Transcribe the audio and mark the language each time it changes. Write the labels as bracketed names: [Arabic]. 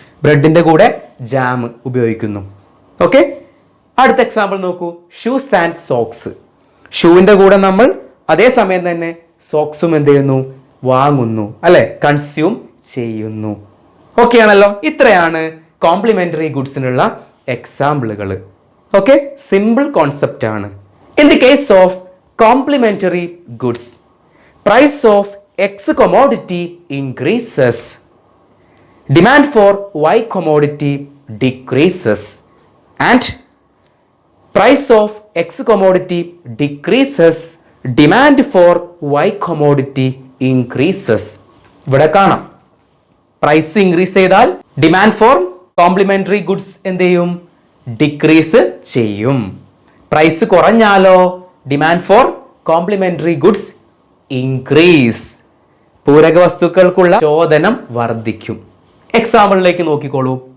[Malayalam] ബ്രെഡിന്റെ കൂടെ ജാം ഉപയോഗിക്കുന്നു. ഓക്കെ, അടുത്ത എക്സാമ്പിൾ നോക്കൂ. Shoes and socks. ഷൂവിന്റെ കൂടെ നമ്മൾ അതേസമയം തന്നെ സോക്സും എന്ത് ചെയ്യുന്നു, വാങ്ങുന്നു അല്ലെ, കൺസ്യൂം ചെയ്യുന്നു. ഓക്കെ ആണല്ലോ. ഇത്രയാണ് കോംപ്ലിമെന്ററി ഗുഡ്സിനുള്ള എക്സാമ്പിളുകൾ. ഓക്കെ, സിമ്പിൾ കോൺസെപ്റ്റ് ആണ്. [English] In the case of complementary goods, price of X commodity increases, demand for Y commodity decreases, and price of X commodity decreases, demand for Y commodity increases. [Malayalam] ഇവിടെ കാണാം, price increase ചെയ്താൽ demand for complementary goods എന്ത് ചെയ്യും, decrease ചെയ്യും. Price കുറഞ്ഞാലോ demand for complementary goods increase. പൂരക വസ്തുക്കൾക്കുള്ള ചോദനം വർദ്ധിക്കും. എക്സാമ്പിളിലേക്ക് നോക്കിക്കോളൂ.